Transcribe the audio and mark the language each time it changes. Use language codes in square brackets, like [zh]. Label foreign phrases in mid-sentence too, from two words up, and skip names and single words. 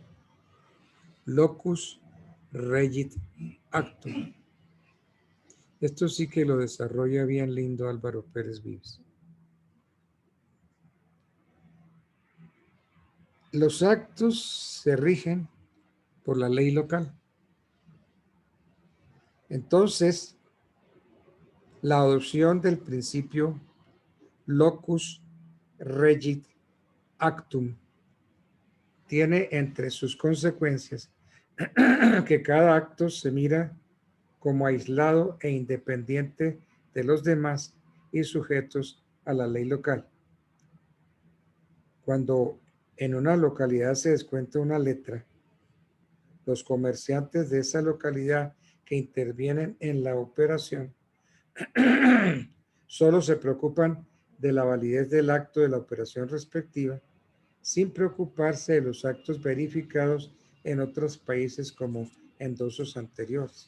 [la] Locus regit actum. [es] Esto sí que lo desarrolla bien lindo Álvaro Pérez Vives. Los actos se rigen por la ley local. Entonces, la adopción del principio [la] locus regit actum [es] tiene entre sus consecuencias que cada acto se mira como aislado e independiente de los demás y sujetos a la ley local. Cuando en una localidad se descuenta una letra, los comerciantes de esa localidad que intervienen en la operación solo se preocupan de la validez del acto de la operación respectiva, sin preocuparse de los actos verificados en otros países como endosos anteriores.